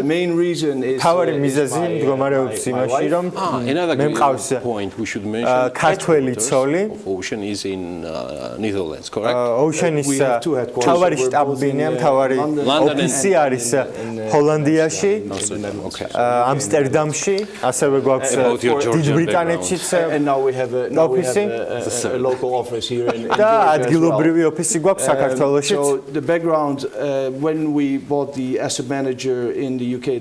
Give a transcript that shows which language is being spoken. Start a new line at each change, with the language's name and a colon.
Georgian: მთავარი მიზეზი მდგომარეობს იმაში, რომ მე მყავს ქართველი ცოლი
English: Ocean is in Netherlands, correct?
Georgian: ოუშენის თავარი შტაბ-ბინა, თავარი ოფისი არის ჰოლანდიაში, ამსტერდამში, ასევე გვაქვს დიდ ბრიტანეთშიც ოფისი
English: a local office here in
Georgian: და ადგილობრივი ოფისი გვაქვს საქართველოშიც.
English: So the background when we bought the asset manager in the UK